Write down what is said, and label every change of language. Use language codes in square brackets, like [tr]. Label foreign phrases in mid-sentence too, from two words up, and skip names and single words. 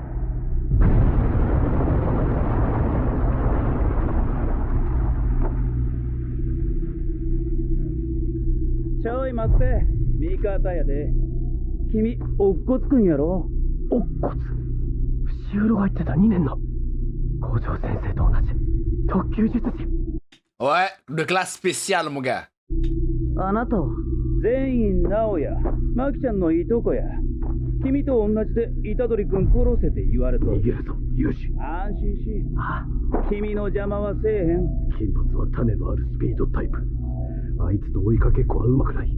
[ja] ちょい待って、味方やで。君、乙骨くんやろ？乙骨？伏黒が言ってた2年の五条先生と同じ特級術師。 [fr] Ouais, de classe spéciale, mon gars. [ja] あなたは全員直や、マキちゃんのいとこや。君と同じで虎杖君殺せて言われと。逃げるぞ、有志。安心し。君の邪魔はせえへん。金髪は種のあるスピードタイプ。あいつと追いかけっこはうまくない。